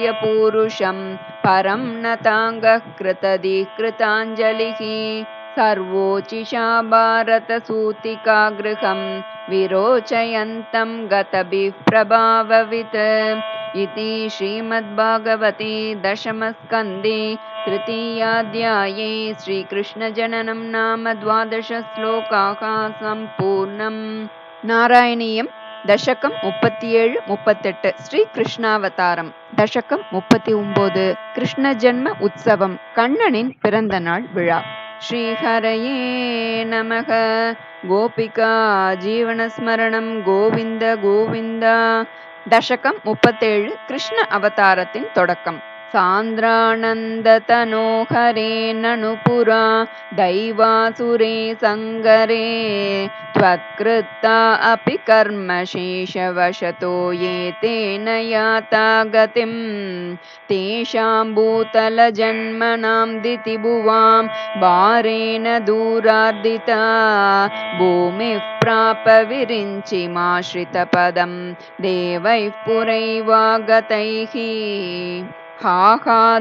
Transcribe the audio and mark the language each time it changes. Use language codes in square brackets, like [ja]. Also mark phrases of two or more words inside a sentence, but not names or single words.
[sa] पूरुषं परं नताङ्गः कृतधिकृताञ्जलिः सर्वोचिषा भारतसूतिकागृहं विरोचयन्तं गतभिः प्रभाववित् इति श्रीमद्भागवते दशमस्कन्धे तृतीयाध्याये श्रीकृष्णजननं नाम 12 श्लोकाः सम्पूर्णम्. नारायणीयम् दशकं 37-38 ஸ்ரீ கிருஷ்ணாவதாரம். [ta] தசகம் 39 கிருஷ்ண ஜன்ம உற்சவம், கண்ணனின் பிறந்த நாள் விழா. [sa] श्रीहरये नमः। गोपिका जीवनस्मरणम् गोविन्द गोविन्दा. [ta] தசகம் 37 கிருஷ்ண அவதாரத்தின் தொடக்கம். [sa] सान्द्रानन्दतनोहरे ननु पुरा दैवासुरे सङ्गरे त्वत्कृता अपि कर्मशेषवशतो ये तेन याता गतिं तेषां भूतलजन्मनां दितिभुवां भारेण दूरार्दिता भूमिः प्राप विरिञ्चिमाश्रितपदं देवैः पुरैवागतैः हाहा